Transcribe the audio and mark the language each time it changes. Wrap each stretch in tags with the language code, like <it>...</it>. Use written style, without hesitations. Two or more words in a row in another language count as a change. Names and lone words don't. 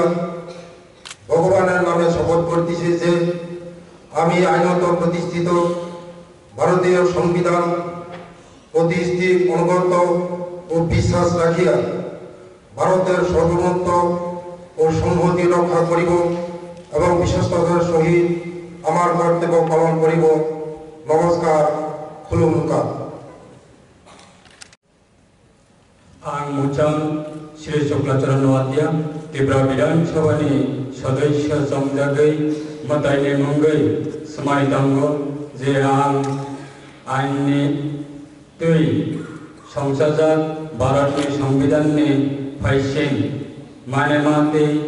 <bn>ভগবানের নামে শপথ করিতেছি যে আমি আইনত প্রতিষ্ঠিত ভারতীয় সংবিধান প্রতি স্থির আনুগত্য ও বিশ্বাস রাখিয়া ভারতের সার্বভৌমত্ব ও সংহতি রক্ষা করিব এবং বিশ্বস্ততার সহিত আমার কর্তব্য পালন করিব। নমস্কার, খুলুমুকা।</bn> <trp>आं मुचां श्री शुक्लाचरण वाद्य त्रिपुरा विधानसभानि सदस्य समजागै मतायनि मुंगै समायतांगो जे आं आइननि तै संसाजात भारतनि संविधाननि फाइसिं मानेमाते</trp>